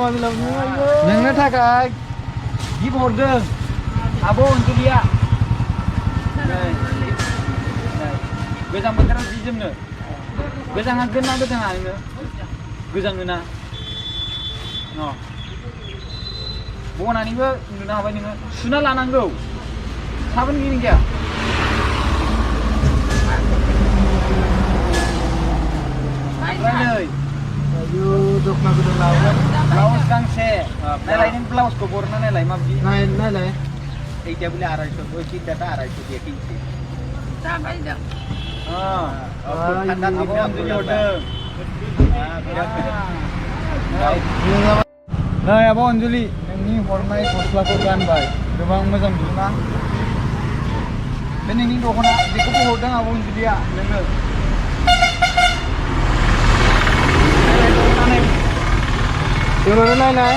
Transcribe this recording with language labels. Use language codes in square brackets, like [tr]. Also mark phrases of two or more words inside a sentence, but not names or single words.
[brx] नोंनो थाखाय गिफ्ट हरदों आब' अनजुलिया गोजां बोथोराव जि जोमनो गोजाङागोन ना गोजाङा नोङो गोजाङोना बनानैबो उन्दुनो हाबाय नोङो सुना लानांगौ साबोन गिदिं गैया दखना गोदान लाबोबाय ब्लाउस गांसे नायलाय नों ब्लाउसखौ बरना नायलाय माबायदि नायलाय [bn] এইটা বলে 250 ওই চিন্তাটা 250 দিয়ে কিনছি ঠান্ডা দিনে [brx] अनजुलि हरदों नै आब' अनजुलि नोंनि हरनाय गस्लाखौ गानबाय गोबां मोजां मोना बे नोंनि दख'ना बेखौबो हरदों आब' अनजुलिया नोंनो खेवनानै नायलाय